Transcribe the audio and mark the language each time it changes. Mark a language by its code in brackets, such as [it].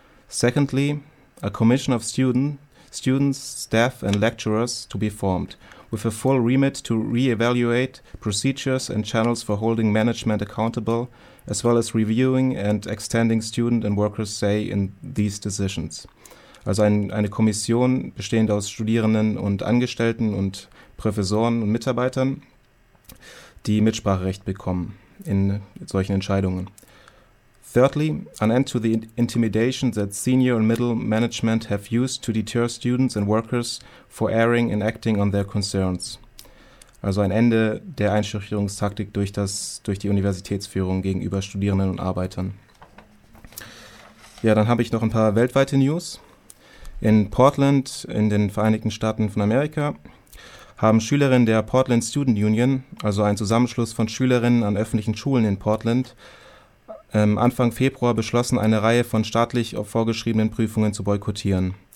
[en] Secondly, a commission of students, staff and lecturers to be formed, with a full remit to re-evaluate procedures and channels for holding management accountable, as well as reviewing and extending student and workers' say in these decisions. [de] Also eine Kommission bestehend aus Studierenden und Angestellten und Professoren und Mitarbeitern, die Mitspracherecht bekommen in solchen Entscheidungen. [en] Thirdly, an end to the intimidation that senior and middle management have used to deter students and workers for erring and acting on their concerns. [de] Also ein Ende der Einschüchterungstaktik durch die Universitätsführung gegenüber Studierenden und Arbeitern. Ja, dann habe ich noch ein paar weltweite News. In Portland, in den Vereinigten Staaten von Amerika, haben Schülerinnen der Portland Student Union, also ein Zusammenschluss von Schülerinnen an öffentlichen Schulen in Portland, Anfang Februar beschlossen, eine Reihe von staatlich vorgeschriebenen Prüfungen zu boykottieren.